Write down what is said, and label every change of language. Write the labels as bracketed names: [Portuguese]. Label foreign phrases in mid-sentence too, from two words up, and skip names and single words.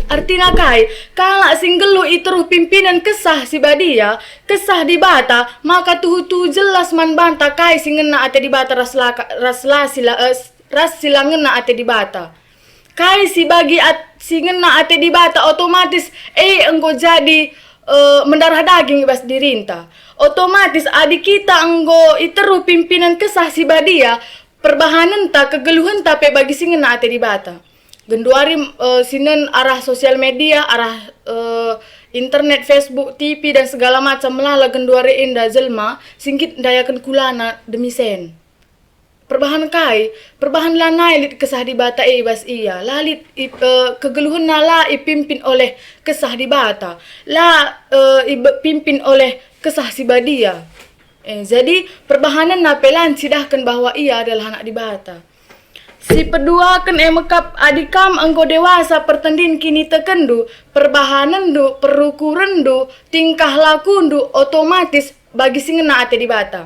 [Batak Karo] Artina kai, kala singgelu iteruh pimpinan kesah si badia, kesah dibata, maka tuhu jelas man banta kai singena ate dibata ras silangena ate dibata. Kai si bagi singena ate dibata otomatis enggo jadi mendarah daging ibas dirinta. Otomatis adik kita enggo iteru pimpinan kesah si badia perbahanan ta kegeluhan ta pe bagi singena ate dibata. Genduari sinen arah [Indonesian] sosial media, [Batak Karo] arah internet, Facebook, TV [Indonesian] dan segala macam [Batak Karo] melala genduari inda jelma singkit dayakan kulana demi sen. Perbahan lanai lit kesah dibata ibas iya. Lalit kegeluhan nala ipimpin oleh kesah dibata. Pimpin oleh kesah si badia. Jadi perbahanan napelan sidahkan [Indonesian] bahwa ia adalah anak [Batak Karo] dibata. Si peduakan mekap adikam enggo dewasa pertendin kini tekendu. Perbahanan du, perukuran du, tingkah lakundu otomatis bagi singena ate dibata.